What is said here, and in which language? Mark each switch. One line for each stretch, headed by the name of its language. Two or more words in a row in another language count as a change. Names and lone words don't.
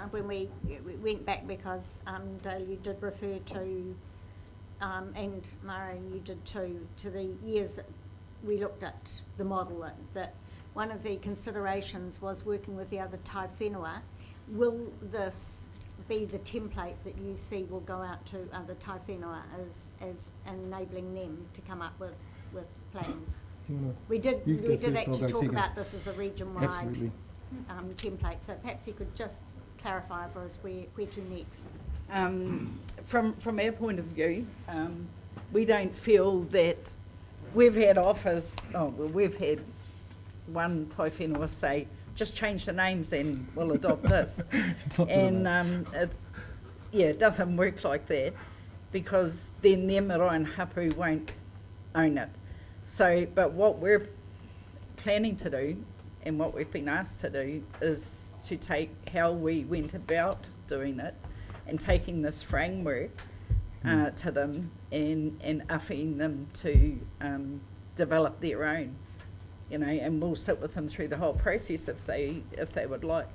English: When we went back, because Dale, you did refer to, and Mara, you did too, to the years that we looked at the model, that one of the considerations was working with the other
Māori: Tai Whenua.
English: Will this be the template that you see will go out to other
Māori: tai whenua
English: as enabling them to come up with plans. Do you wanna- We did You go first, I'll actually go talk second. about this as a region-wide Absolutely. template, so perhaps you could just clarify for us where to next. From our point of view, we don't feel that we've had offers, we've had one
Māori: tai whenua
English: say, just change the names and we'll adopt this. And it doesn't work like that, because then their marae and hapu won't own it. So, but what we're planning to do, and what we've been asked to do, is to take how we went about doing it and taking this framework to them and offering them to develop their own, and we'll sit with them through the whole process if they would like.